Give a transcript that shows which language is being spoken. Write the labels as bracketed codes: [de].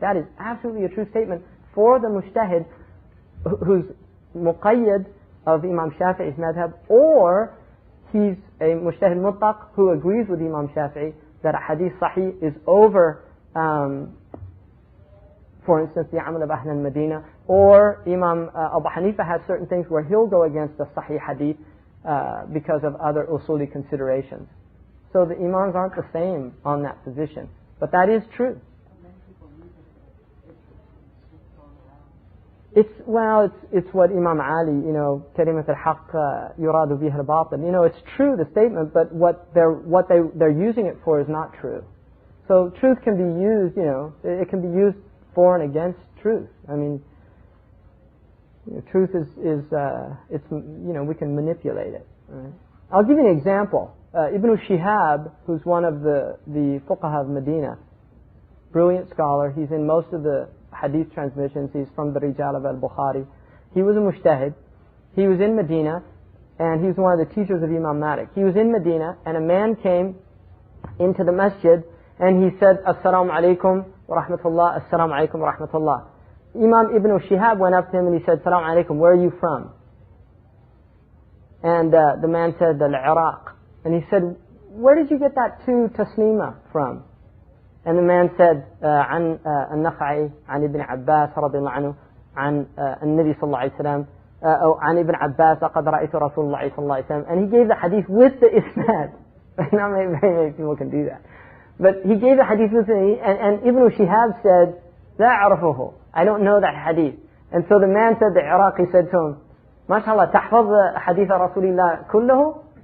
[en] That is absolutely a true statement for the mujtahid who's muqayyad of Imam Shafi'i's madhab, or he's a mujtahid mutlaq who agrees with Imam Shafi'i that a hadith sahih is over, for instance, the amal of Ahl al-Madinah, or Imam Abu Hanifa has certain things where he'll go against the sahih hadith because of other usuli considerations. So the imams aren't the same on that position. But that is true. It's what Imam Ali, [ar] كلمة الحق يراد بها الباطل. [en] It's true, the statement, but what they're using it for is not true. So truth can be used, it can be used for and against truth. I mean, truth is we can manipulate it. Right? I'll give you an example. Ibn Shihab, who's one of the fuqaha of Medina, brilliant scholar. He's in most of the hadith transmissions. He's from the Rijal of al-Bukhari. He was a mujtahid. He was in Medina, and he was one of the teachers of Imam Malik. He was in Medina, and a man came into the masjid, and he said, Assalamu alaikum wa rahmatullah, Assalamu alaikum wa rahmatullah. Imam Ibn Shihab went up to him and he said, Assalamu alaikum, where are you from? And the man said, Al-Iraq. And he said, where did you get that two taslima from? And the man said, [ar] عن النخعي عن ابن عباس رضي الله عنه عن النبي صلى الله عليه وسلم أو عن ابن عباس لقد رأيت رسول الله صلى الله عليه وسلم. [en] And he gave the hadith with the isnad. Not very many people can do that. But he gave the hadith with the, and Ibn Shihab said, [ar] لا أعرفه. [en] I don't know that hadith. And so the man said, the Iraqi said to him, MashaAllah, [ar] تحفظ حديث رسول الله كله?